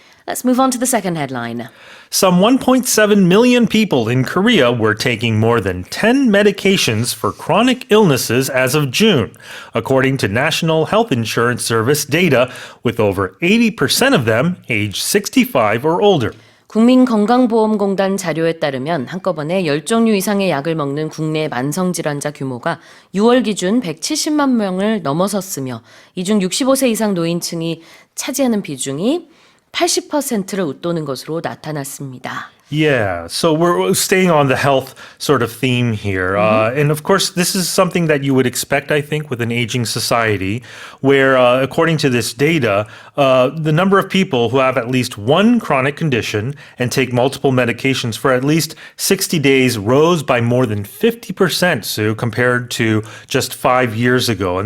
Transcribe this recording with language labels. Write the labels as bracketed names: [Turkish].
[English] Let's move on to the second headline. Some 1.7 million people in Korea were taking more than 10 medications for chronic illnesses as of June, according to National Health Insurance Service data, with over 80% of them aged 65 or older. [Korean] 국민건강보험공단 자료에 따르면 한꺼번에 10종류 이상의 약을 먹는 국내 만성질환자 규모가 6월 기준 170만 명을 넘어섰으며 이 중 65세 이상 노인층이 차지하는 비중이 80%를 웃도는 것으로 나타났습니다. [English] Yeah, so we're staying on the health sort of theme here. And of course, this is something that you would expect, I think, with an aging society, where according to this data, the number of people who have at least one chronic condition and take multiple medications for at least 60 days rose by more than 50%, Sue, compared to just 5 years ago.